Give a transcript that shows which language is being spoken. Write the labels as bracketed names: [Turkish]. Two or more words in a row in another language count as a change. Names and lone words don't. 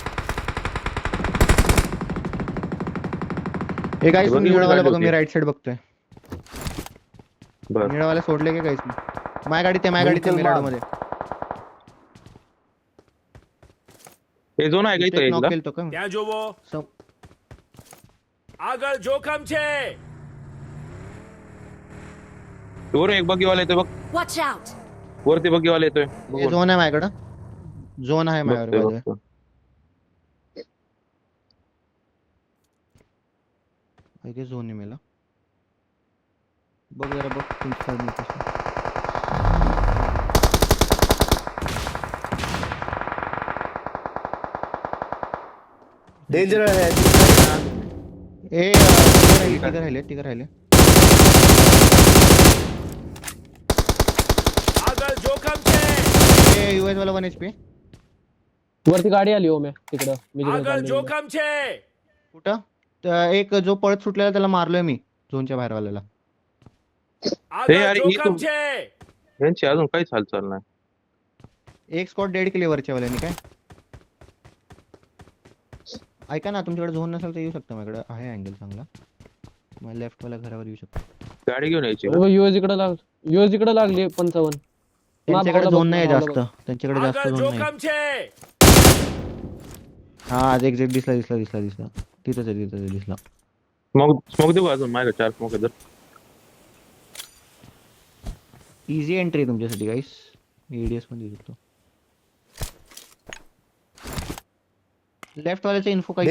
[Marathi] हे गाईस बघ, निळवाला गाडी बघा मी होती. [English] right side [Marathi] बघतोय. बर निळवाला सोडले का गाईस मी. माझ्या गाडीत [English] Vehicle [Marathi] मिराड [English] mark. [Marathi] मध्ये हे झोन आहे का इथं नॉक एकदा. केलं तो का [Gujarati] ત્યાં જોવો [Marathi] सम- [Gujarati] આગળ જોખમ છે [Marathi] वरून एक बग्गीवाला येतोय बघ. [English] Watch out! [Marathi] वरती बग्गीवाला येतोय. हे झोन आहे माझ्याकडं. झोन आहे माझ्यावर बघतोय, [English] by the way. [Marathi] बघतोय. इथे झोन आहे मला. बघ जरा बघ तुमच्या side ने कसं. [English] Danger ahead. [Marathi] ए तिघ राहिले. [Gujarati] આગળ જોખમ છે [Marathi] ए यूएस वाला 1 HP. वरती गाडी आली हो म्या तिकडं मी जिकडं [Gujarati] આગળ [Marathi] चाललोय. [Gujarati] જોખમ છે [Marathi] कुठं तर एक जो पळत सुटलेला त्याला मारलोय मी झोनच्या बाहेर वाल्याला. [Gujarati] આગળ અરે, એ જોખમ તો- છે [Marathi] यांची अजून काहीच हालचाल नाही. एक [English] squad dead [Marathi] केले वरच्या वाल्याने काय. ऐका ना तुमच्याकडे झोन नसेल तर येऊ शकता माझ्याकडे आहे अँगल चांगला. मला लेफ्ट वाला घरावर येऊ शकतो. गाडी घेऊन यायची का? यूएस इकडे लागली 55. त्यांच्याकडे मागं झोन नाही बघ, जास्त. त्यांच्याकडे जास्त [Gujarati] આગળ [Marathi] झोन नाही. [Gujarati] જોખમ છે [Marathi] हा आज एक्झॅक्ट दिसला. तिथंच आहे दिसला. स्मोक देऊ का अजून माझ्या 4 स्मोक आहे तर. [English] easy entry [Marathi] तुमच्यासाठी गाईस. एडीएस मध्ये घेतो. लेफ्ट वाल्याचा इन्फो काही